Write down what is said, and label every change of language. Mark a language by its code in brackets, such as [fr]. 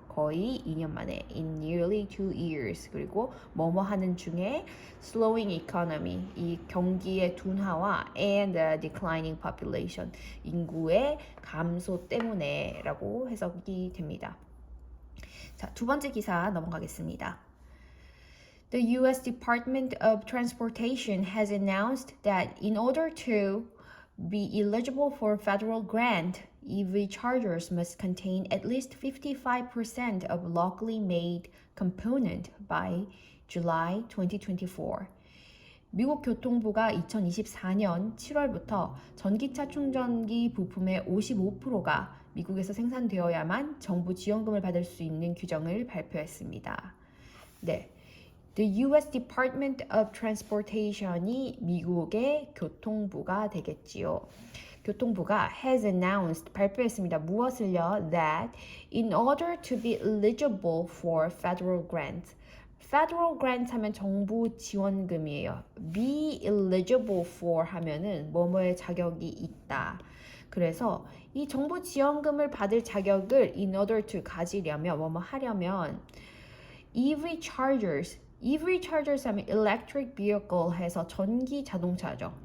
[ko] 거의 2년 만에 [en] in nearly 2 years. [ko] 그리고 뭐뭐 하는 중에 [en] slowing economy, [ko] 이 경기의 둔화와 [en] and a declining population, [ko] 인구의 감소 때문에 라고 해석이 됩니다. 자, 두 번째 기사 넘어가겠습니다. [en] The U.S. Department of Transportation has announced that in order to be eligible for federal grant, EV chargers must contain at least 55% of locally made component by July 2024. [ko] 미국 교통부가 2024년 7월부터 전기차 충전기 부품의 55%가 미국에서 생산되어야만 정부 지원금을 받을 수 있는 규정을 발표했습니다. [en] 네. The U.S. [ko] Department of Transportation이 미국의 교통부가 되겠지요. 교통부가 [en] has announced, [ko] 발표했습니다. 무엇을요? [en] That in order to be eligible for federal grants, federal grant [ko] 하면 정부 지원금이에요. be eligible for 하면은 뭐뭐의 자격이 있다. 그래서 이 정부 지원금을 받을 자격을 [en] in order to [ko] 가지려면 뭐뭐 하려면 [en] EV chargers [ko] 하면 [en] electric vehicle [ko] 해서 전기 자동차죠.